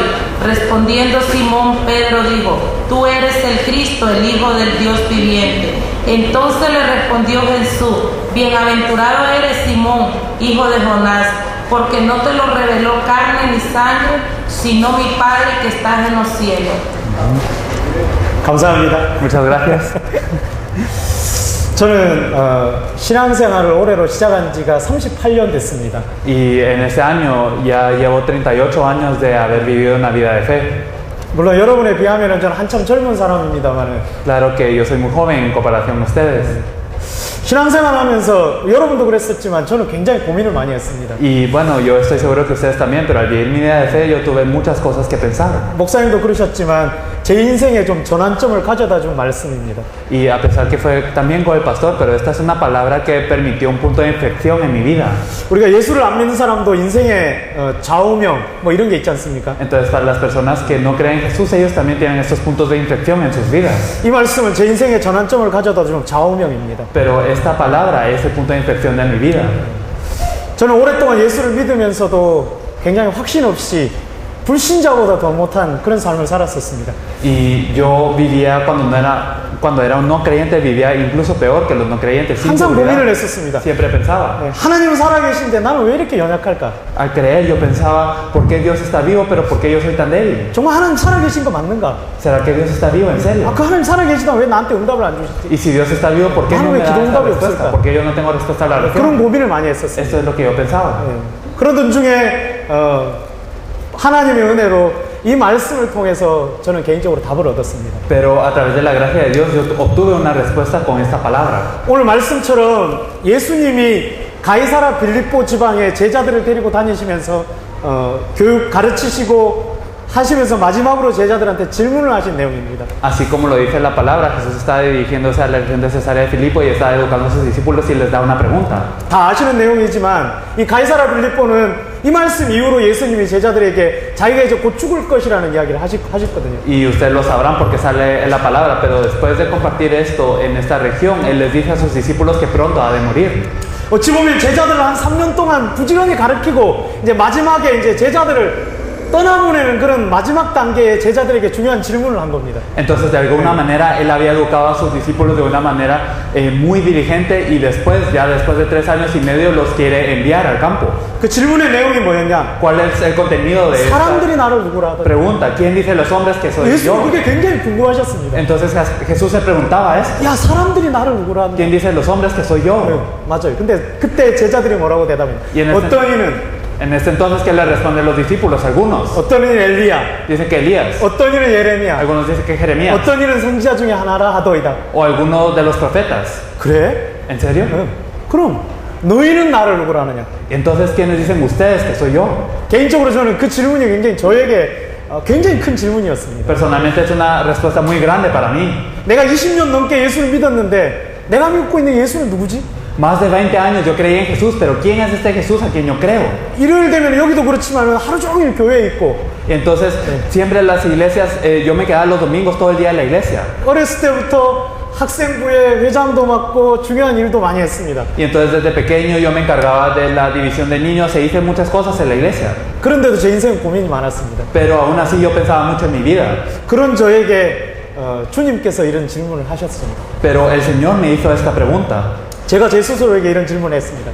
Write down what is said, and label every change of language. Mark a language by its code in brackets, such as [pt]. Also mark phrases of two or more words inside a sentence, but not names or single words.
[es] Respondiendo Simón Pedro dijo: tú eres el Cristo, el Hijo del Dios viviente. Entonces le respondió Jesús: bienaventurado eres Simón, hijo de Jonás, porque no te lo reveló carne ni sangre, sino mi Padre que estás en los cielos. [ko] 감사합니다. [es] Muchas gracias. [ko] 저는 신앙생활을 올해로 시작한 지가 38년 됐습니다. [es] Y en este año ya llevo 38 años de haber vivido una vida de fe. [ko] 물론 여러분에 비하면 저는 한참 젊은 사람입니다만 [es] Claro que yo soy muy joven en comparación con ustedes. [ko] 신앙생활 하면서 여러분도 그랬었지만 저는 굉장히 고민을 많이 했습니다. [es] Y bueno, yo estoy seguro que ustedes también, pero al vivir mi vida de fe yo tuve muchas cosas que pensar. [ko] 목사님도 그러셨지만 제 인생에 좀 전환점을 가져다 준 말씀입니다. [es] Y a pesar que fue también con el pastor, pero esta es una palabra que permitió un punto de inflexión en mi vida. [ko] 우리가 예수를 안 믿는 사람도 인생에 좌우명 뭐 이런 게 있지 않습니까? [es] Entonces para las personas que no creen en Jesús, ellos también tienen estos puntos de inflexión en sus vidas. [ko] 이 말씀은 제 인생에 전환점을 가져다 준 좌우명입니다. [es] Pero esta palabra es el punto de inflexión de mi vida. [ko] 저는 오랫동안 예수를 믿으면서도 굉장히 확신 없이 불신자보다 더 못한 그런 삶을 살았었습니다. [es] Y yo vivía cuando era un no creyente, vivía incluso peor que los no creyentes. Sin [ko] 항상 [es] seguridad. [ko] 고민을 했었습니다. [es] Siempre pensaba. [ko] 하나님은 살아계신데 나는 왜 이렇게 연약할까? [es] Al creer yo pensaba, ¿por qué Dios está vivo, pero por qué yo soy tan débil? [ko] 정말 하나님 살아계신 거 맞는가? [es] ¿Será que Dios está vivo en serio? [ko] 그 하나님 살아계시다 왜 나한테 응답을 안 주시지? [es] Y si Dios está vivo, ¿por qué no me da esta respuesta? ¿Por qué yo no tengo respuesta a la [ko] 그런 [es] oración? [ko] 고민을 많이 했었어요. [es] Esto es lo que yo pensaba. [ko] 그러던 중에 하나님의 은혜로 이 말씀을 통해서 저는 개인적으로 답을 얻었습니다. [es] Pero a través de la gracia de Dios yo obtuve una respuesta con esta palabra. [ko] 오늘 말씀처럼 예수님이 가이사라 빌립보 지방에 제자들을 데리고 다니시면서 교육 가르치시고 하시면서 마지막으로 제자들한테 질문을 하신 내용입니다. [es] Así como lo dice la palabra, Jesús está dirigiéndose a la región de Cesarea de Filipo y está educando a sus discípulos y les da una pregunta. [ko] 다 아시는 내용이지만 이 가이사라 빌립보는 이 말씀 이후로 예수님이 제자들에게 자기가 이제 곧 죽을 것이라는 이야기를 하셨거든요. [es] Y ustedes lo sabrán porque sale en la palabra, pero después de compartir esto en esta región, Él les dice a sus discípulos que pronto ha de morir. [ko] 어찌 보면 제자들을 한 3년 동안 부지런히 가르치고 이제 마지막에 이제 제자들을 떠나보내는 그런 마지막 단계의 제자들에게 중요한 질문을 한 겁니다. [es] Entonces, de alguna manera, él había educado a sus discípulos de una manera muy diligente y después, ya después de 3 años y medio, los quiere enviar al campo. [ko] 그 질문의 내용이 뭐였냐? [es] ¿Cuál es el contenido de [ko] 사람들이 [es] esta [ko] 나를 누구라 하더니 [es] pregunta? ¿Quién dice los hombres que soy 예수 yo? [ko] 그게 굉장히 궁금하셨습니다. [es] Entonces Jesús se preguntaba esto. [ko] 야, 사람들이 나를 누구라 하더니 [es] ¿Quién dice los hombres que soy yo? [ko] 맞아요. 근데 그때 제자들이 뭐라고 대답해요? [es] Y en [ko] 어떤 이는 [es] En este entonces, ¿qué le responden los discípulos? Algunos [ko] 어떤 이는 엘리야, [es] dicen que Elías, [ko] 어떤 이는 예레미야, [es] algunos dicen que Jeremías, [ko] 어떤 이는 선지자 중에 하나라 하더이다. [es] o alguno de los profetas. [ko] 그래? [es] ¿En serio? [ko] 그럼 너희는 나를 누구라 하느냐? [es] Y entonces, ¿quiénes dicen ustedes que soy yo? [ko] 개인적으로 저는 그 질문이 굉장히 저에게 굉장히 큰 질문이었습니다. [es] Personalmente es una respuesta muy grande para mí. [ko] 내가 20년 넘게 예수를 믿었는데 내가 믿고 있는 예수는 누구지? [es] Más de 20 años yo creí en Jesús, pero ¿quién es este Jesús a quien yo creo? [ko] 일요일 되면 여기도 그렇지만 하루 종일 교회에 있고 [es] Y entonces, siempre en las iglesias, yo me quedaba los domingos todo el día en la iglesia. [ko] 어렸을 때부터 학생부의 회장도 맡고 중요한 일도 많이 했습니다. [es] Y entonces desde pequeño yo me encargaba de la división de niños e hice muchas cosas en la iglesia. [ko] 그런데도 제 인생은 고민이 많았습니다. [es] Pero aún así yo pensaba mucho en mi vida. [ko] 그런 저에게 주님께서 이런 질문을 하셨습니다. [es] Pero el Señor me hizo esta pregunta. [ko] 제가 제 스스로에게 이런 질문을 했습니다.